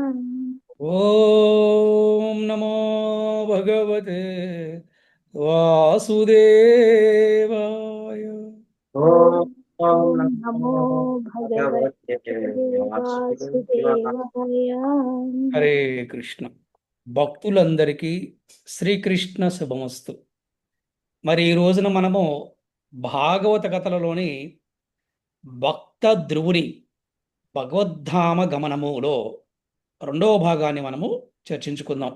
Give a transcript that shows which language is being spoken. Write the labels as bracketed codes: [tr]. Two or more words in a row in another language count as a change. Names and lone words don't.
[sa] ओम नमो भगवते वासुदेवाय। ॐ नमो भगवते भगवते वासुदेवाय। वासुदेवाय। [te] హరే కృష్ణ. భక్తులందరికీ శ్రీకృష్ణ శుభమస్తు. మరి ఈ రోజున మనము భాగవత కథలలోని భక్త ధ్రువుని భగవద్ధామ గమనములో రెండవ భాగాన్ని మనము చర్చించుకుందాం.